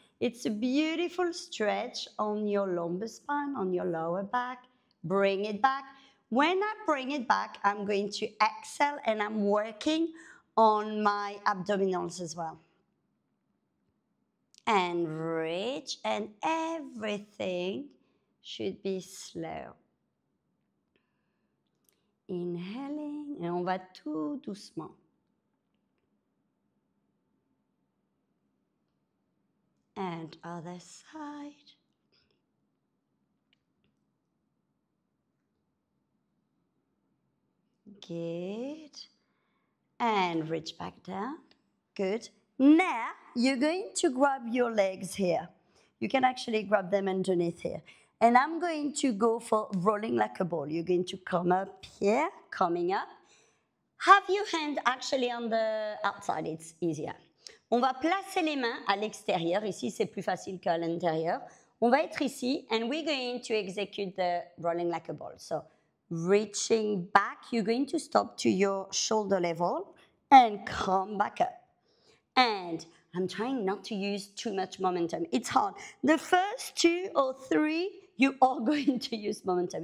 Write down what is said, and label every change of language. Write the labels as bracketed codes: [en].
[en] It's a beautiful stretch on your lumbar spine, on your lower back. Bring it back. When I bring it back, I'm going to exhale and I'm working on my abdominals as well. And reach, and everything should be slow. Inhaling, [fr] et on va tout doucement. [en] And other side. Good. And reach back down. Good. Now, you're going to grab your legs here. You can actually grab them underneath here. And I'm going to go for rolling like a ball. You're going to come up here, coming up. Have your hand actually on the outside, it's easier. [fr] On va placer les mains à l'extérieur. Ici, c'est plus facile qu'à l'intérieur. On va être ici, [en] and we're going to execute the rolling like a ball. So, reaching back, you're going to stop to your shoulder level and come back up. And I'm trying not to use too much momentum. It's hard. The first 2 or 3, you are going to use momentum.